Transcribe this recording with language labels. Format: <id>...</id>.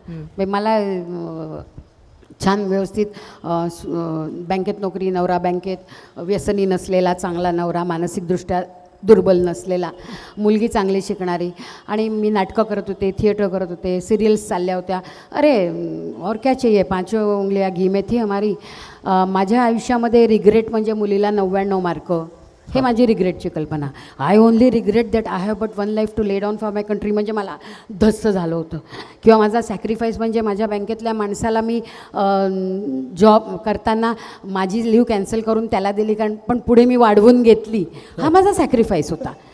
<mr>म्हणजे मला छान व्यवस्थित बँकेत नोकरी, नवरा बँकेत, व्यसनी नसलेला, चांगला नवरा, मानसिकदृष्ट्या दुर्बल नसलेला, मुलगी चांगली शिकणारी, आणि मी नाटकं करत होते, थिएटर करत होते, सिरियल्स चालल्या होत्या.</mr> <hi>अरे और क्या चाहिए, 5 उंगलियां घी में थी हमारी.</hi> <mr>माझ्या आयुष्यामध्ये रिग्रेट म्हणजे मुलीला 99 मार्क, हे माझी रिग्रेटची कल्पना.</mr> <en>I only regret that I have but 1 life to lay down for my country</en> <mr>म्हणजे मला धस्स झालं होतं. किंवा माझा सॅक्रिफाईस म्हणजे माझ्या बँकेतल्या माणसाला मी जॉब करताना माझी लिव्ह कॅन्सल करून त्याला दिली, कारण पण पुढे मी वाढवून घेतली, हा माझा सॅक्रिफाईस होता.</mr>